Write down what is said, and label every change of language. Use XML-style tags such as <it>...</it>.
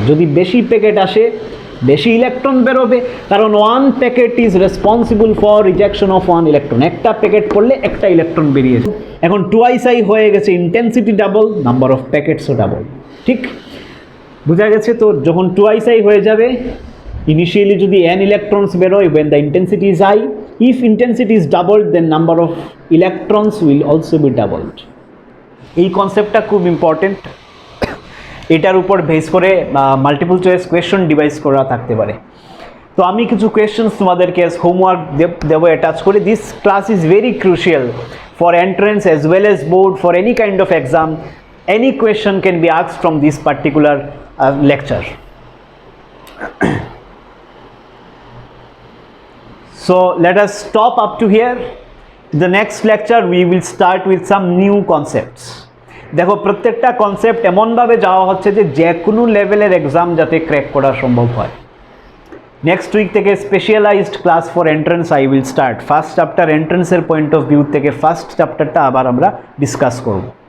<bn>যদি বেশি প্যাকেট আসে, বেশি ইলেকট্রন বেরোবে, কারণ</bn> <en>1 packet is responsible for rejection of 1 electron.</en> <bn>একটা প্যাকেট পড়লে একটা ইলেকট্রন বেরিয়েছে। এখন টুয়াইস আই হয়ে গেছে, intensity double, number of প্যাকেটসও double. ঠিক, বোঝা গেছে? তো যখন টুয়াইস আই হয়ে যাবে,</bn> <en>Initially যদি n electrons বেরোয় when the intensity is high, if intensity is doubled then number of electrons will also be doubled.</en> <bn>এই কনসেপ্টটা খুব ইম্পর্টেন্ট, এটার উপর বেস করে মাল্টিপল চয়েস কোয়েশ্চন ডিভাইস করা থাকতে পারে। তো আমি কিছু কোয়েশ্চেন্স তোমাদেরকে হোমওয়ার্ক দেবো অ্যাটাচ করে।</bn> <en>This class is very crucial for entrance as well as board, for any kind of exam. Any question can be asked from this particular lecture. So let us stop up to here. The next lecture we will start with some new concepts.</en> <bn>দেখো প্রত্যেকটা concept এমনভাবে যাওয়া হচ্ছে যে কোনো লেভেলের exam যাতে crack করা সম্ভব হয়। নেক্সট উইক থেকে</bn> <en>Specialised class for entrance I will start.</en> <bn>First chapter এন্ট্রেন্সের point of view থেকে ফার্স্ট চ্যাপ্টারটা আবার আমরা ডিসকাস করব।</bn>